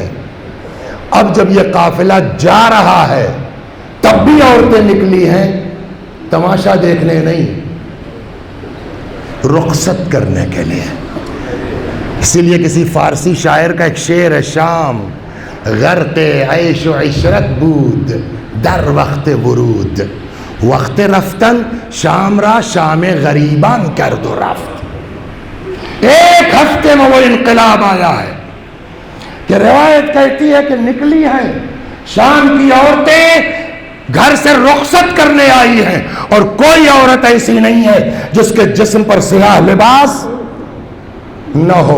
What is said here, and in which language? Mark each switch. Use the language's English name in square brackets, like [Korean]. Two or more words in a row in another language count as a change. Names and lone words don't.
[Urdu] اب جب یہ قافلہ جا رہا ہے تب بھی عورتیں نکلی ہیں تماشا دیکھنے نہیں، رخصت کرنے کے لیے. اسی لیے کسی فارسی شاعر کا ایک شعر ہے، [Persian] شام غرق عیش و عشرت بود در وقت ورود، وقت رفتن شام را شام غریبان کرد و رفت. [Urdu] 1 ہفتے میں وہ انقلاب آیا ہے کہ روایت کہتی ہے کہ نکلی ہیں شام کی عورتیں، گھر سے رخصت کرنے آئی ہیں، اور کوئی عورت ایسی نہیں ہے جس کے جسم پر سیاہ لباس نہ ہو.